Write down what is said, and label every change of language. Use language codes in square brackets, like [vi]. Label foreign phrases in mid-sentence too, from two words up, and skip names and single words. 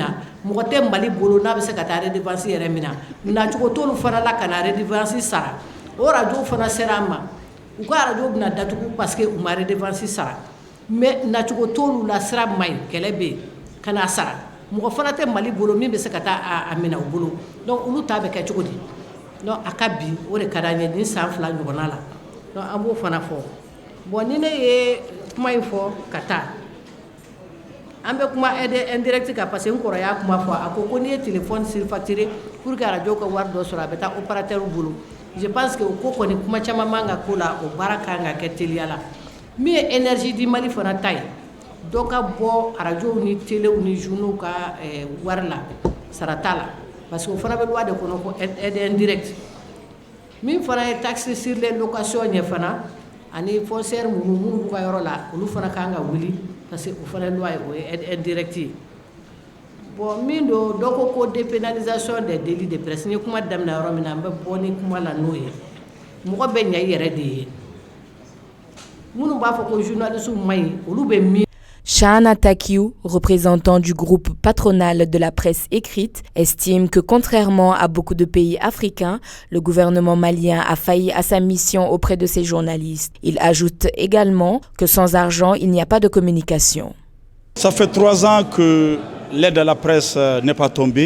[bm] mɔgɔ tɛ Mali bolo n'a bɛ se ka taa redevance yɛrɛ mina nacogo t'olu fana la ka na redevance sara o radio fana sera an ma u ka radio bɛna datugu [fr] parce que [bm] u ma redevance sara mais nacogo t'olu la sira ma ɲi kɛlɛ bɛ yen ka na sara mɔgɔ fana tɛ Mali bolo min bɛ se ka taa a mina u bolo donc olu ta bɛ kɛ cogo di donc a ka bi o de ka d'an ye nin san 2 ɲɔgɔnna la donc an b'o fana fɔ bon ni ne ye kuma in fɔ ka taa an bɛ kuma [fr] aide indirecte [bm] kan [fr] parce que [bm] n kɔrɔ y'a kuma fɔ a ko n'i ye [fr] téléphone surfacturé pour que radio [bm] ka wari dɔ sɔrɔ a bɛ taa opérateur bolo [fr] je pense que [bm] o ko kɔni kuma caman man ka k'o la o baara kan ka kɛ teliya la min ye énergie di Mali fana ta ye dɔ ka bɔ radio ni téléw ni journaux ka wari la sara t'a la [fr] parce que [bm] o fana bɛ loi de kɔnɔ ko [fr] aide indirecte [bm] min fana ye [fr] taxe sur les locations [bm] ɲɛ fana ani foncière minnu b'u ka yɔrɔ la olu fana kan ka wuli [fr] parce que [bm] o fana loi ye o ye [fr] aide indirecte [bm] ye bon min do dɔ ko [fr] dépénalisation des délits de presse [bm] n ye kuma daminɛ yɔrɔ min na an bɛ bɔ ni kuma la n'o ye mɔgɔ bɛ ɲɛ i yɛrɛ de ye minnu b'a fɔ ko journaliste ma ɲi olu bɛ min. [fr] Shahana Takiou, représentant du groupe patronal de la presse écrite, estime que contrairement à beaucoup de pays africains, le gouvernement malien a failli à sa mission auprès de ses journalistes. Il ajoute également que sans argent, il n'y a pas de communication. Ça fait 3 ans que l'aide à la presse n'est pas tombée.